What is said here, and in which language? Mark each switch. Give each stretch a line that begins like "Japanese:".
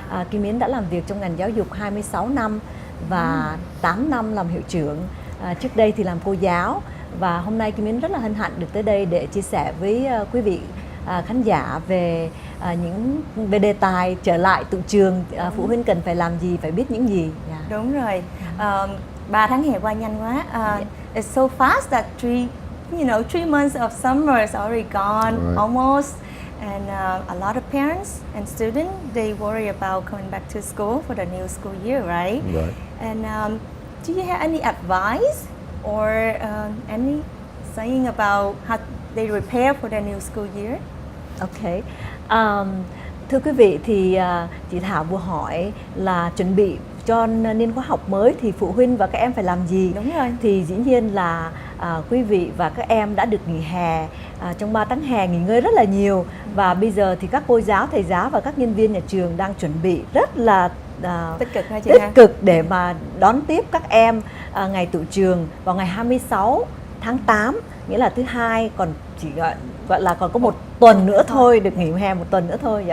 Vietnamese: Kim Yến đã làm việc trong ngành giáo dục 26 năm và 8 năm làm hiệu trưởng. Trước đây thì làm cô giáo, và hôm nay Kim Yến rất là hân hạnh được tới đây để chia sẻ với quý vị khán giả về về đề tài trở lại tụ trường, phụ huynh cần phải làm gì, phải biết những gì.
English: Yeah.
Vietnamese: Đúng rồi. 3 tháng hè qua nhanh quá.
English: It's so fast that 3 months of summer is already gone, right. almost. And a lot of parents and students, they worry about coming back to school for the new school year, right? Right. And do you have any advice or any saying about how they prepare for the new school year? Okay.
Vietnamese: Thưa quý vị, thì chị Thảo vừa hỏi là chuẩn bị cho niên khóa học mới thì phụ huynh và các em phải làm gì? Đúng rồi. Thì dĩ nhiên là quý vị và các em đã được nghỉ hè, trong 3 tháng hè nghỉ ngơi rất là nhiều, và bây giờ thì các cô giáo, thầy giáo và các nhân viên nhà trường đang chuẩn bị rất là tích cực để mà đón tiếp các em ngày tụ trường vào ngày 26 tháng 8, nghĩa là thứ Hai, còn chỉ gọi là còn có một tuần nữa thôi, được nghỉ hè một tuần nữa thôi.